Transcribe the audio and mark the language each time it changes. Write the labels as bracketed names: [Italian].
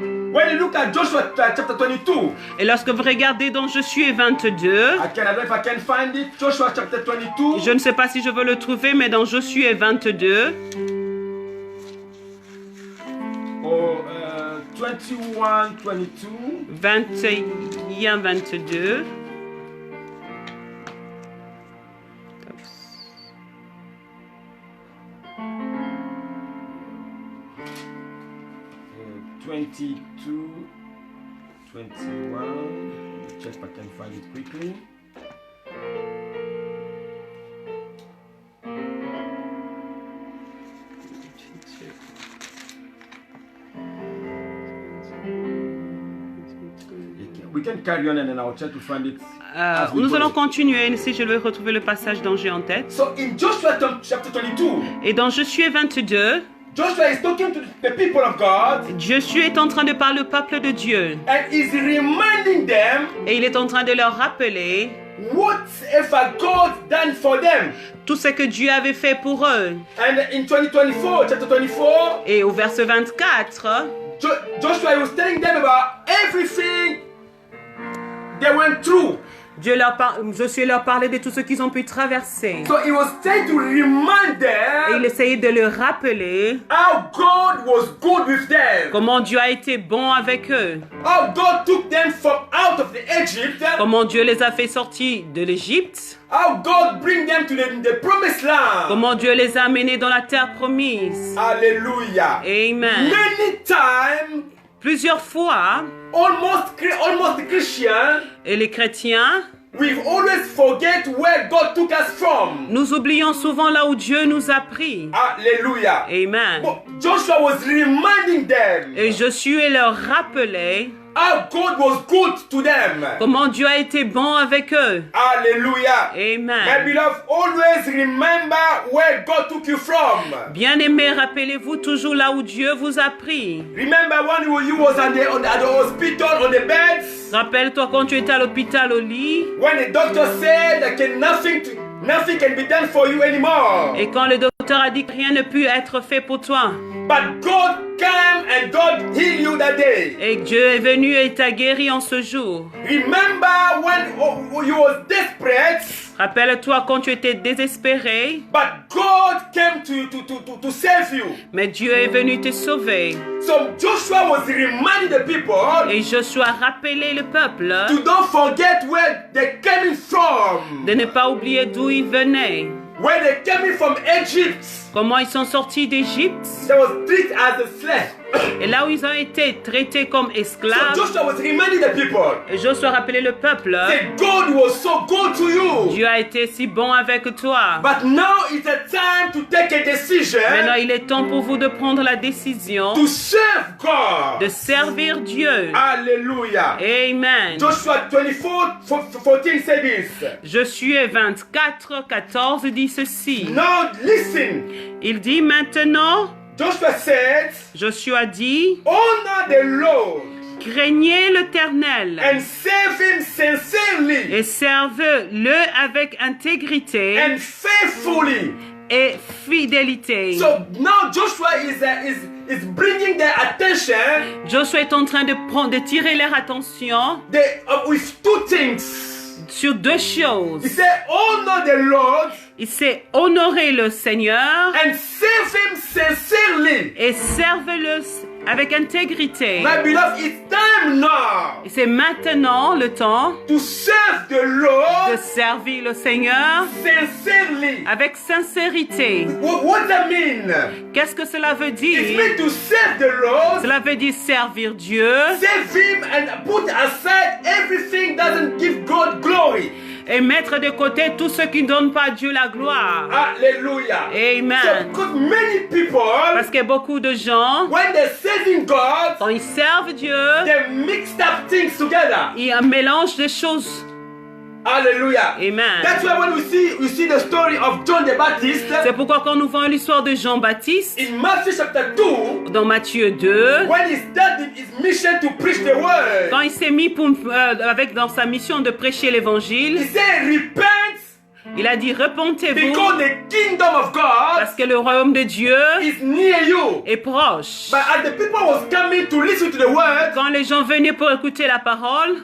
[English] When you look at Joshua chapter 22, [French] Et lorsque vous regardez dans Josué 22, [English] I don't know if I can find it. Joshua chapter 22. [French] je ne sais pas si je veux le trouver, mais dans Josué 22, [English] Or 21, 22. 21, 22. Uh, 22, 21. Let me check if I can find it quickly. We can carry on and then I'll try to find it. as we [French] Nous [English] go. [French] allons continuer, si je vais retrouver le passage dont j'ai en tête. [English] So in Joshua chapter 22, [French] Et dans Josué 22, [English] Joshua is talking to the people of God [French] Josué est en train de parler au peuple de Dieu. [English] and is reminding them [French] Et il est en train de leur rappeler [English] whatever God done for them. [French] tout ce que Dieu avait fait pour eux. [English] And in 2024, chapter 24, [French] Et au verset 24, [English] Joshua was telling them about everything they went through. [French] Josué leur parlait de tout ce qu'ils ont pu traverser. [English] So he was trying to remind [French] Et il [English] them [French] essayait de leur rappeler [English] how God was good with them. [French] comment Dieu a été bon avec eux. [English] How God took them from out of the Egypt. [French] Comment Dieu les a fait sortir de l'Égypte. [English] How God bring them to the promised land. [French] Comment Dieu les a amenés dans la terre promise. [English] Hallelujah. [French] Amen. [English] Many times, [French] Plusieurs fois, [English] almost Christian, [French] et les chrétiens, [English] we always forget where God took us from. [French] nous oublions souvent là où Dieu nous a pris. [English] Hallelujah. [French] Amen. [English] But Joshua was reminding them [French] Et Josué leur rappelait [English] how God was good to them. [French] comment Dieu a été bon avec eux. [English] Hallelujah. My [French] Amen. [English] beloved, always remember where God took you from. [French] Bien-aimés, rappelez-vous toujours là où Dieu vous a pris. [English] Remember when you was at the hospital on the beds, [French] Rappelle-toi quand tu étais à l'hôpital au lit [English] when the doctor said that nothing can be done for you anymore. [French] et quand le docteur a dit que rien ne peut être fait pour toi. [English] But God came and God healed you that day. [French] Et Dieu est venu et t'a guéri en ce jour. [English] Remember when you was desperate, [French] Rappelle-toi quand tu étais désespéré, [English] but God came to save you. [French] mais Dieu est venu te sauver. [English] So Joshua was reminding the people [French] Et Josué a rappelé le peuple [English] to don't forget where they came from. [French] de ne pas oublier d'où ils venaient. [English] When they came from Egypt, [French] Comment ils sont sortis d'Égypte [English] they was treated as a slave. [French] et là où ils ont été traités comme [English] So [French] esclaves. [English] Joshua was reminding the people [French] Et Josué a rappelé le peuple. [English] that God was so good to you. [French] Dieu a été si bon avec toi. [English] But now it's a time to take a decision. decision [French] Maintenant, il est temps pour vous de prendre la décision [English] to serve God. [French] de servir Dieu. [English] Hallelujah. [French] Amen. [English] Joshua 24:14 says this. [French] Josué 24, 14 dit ceci. [English] Now listen. [French] Il dit maintenant, [English] Joshua said, [French] Joshua dit, [English] honor the Lord [French] craignez l'Éternel [English] and serve him sincerely [French] et servez-le avec intégrité [English] and faithfully. [French] et fidélité. [English] So now Joshua is bringing their attention [French] Joshua est en train de tirer leur attention [English] with two things. [French] sur deux choses. [English] He said, honor the Lord [French] Il sait honorer le Seigneur [English] and serve him sincerely. [French] et servez-le avec intégrité. [English] My beloved, it's time now [French] Et c'est maintenant le temps [English] to serve the [French] de [English] Lord [French] servir le Seigneur [English] sincerely. [French] avec sincérité. [English] What does that mean? [French] Qu'est-ce que cela veut [English] It [French] dire? [English] means to serve the Lord, [French] Cela veut dire servir Dieu [English] serve him and put aside everything doesn't give God glory. [French] et mettre de côté tout ce qui ne donne pas à Dieu la gloire. [English] Hallelujah. [French] Amen. [English] So, because many people, [French] Parce que beaucoup de gens, [English] when they're serving God, [French] quand ils servent Dieu, [English] they mixed up things together. [French] ils mélangent des choses. [English] Hallelujah. [French] Amen. [English] That's why when we see the story of John the Baptist [French] C'est pourquoi quand nous voyons l'histoire de Jean-Baptiste [English] in Matthew chapter 2, [French] dans Matthieu 2, [English] when he started his mission to preach the word, [French] quand il s'est mis dans sa mission de prêcher [English] he [French] l'évangile, [English] said, repent [French] il a dit repentez-vous [English] because the kingdom of God [French] parce que le royaume de Dieu [English] is near you. [French] est proche. [English] But as the people was coming to listen to the word, [French] Quand les gens venaient pour écouter la parole,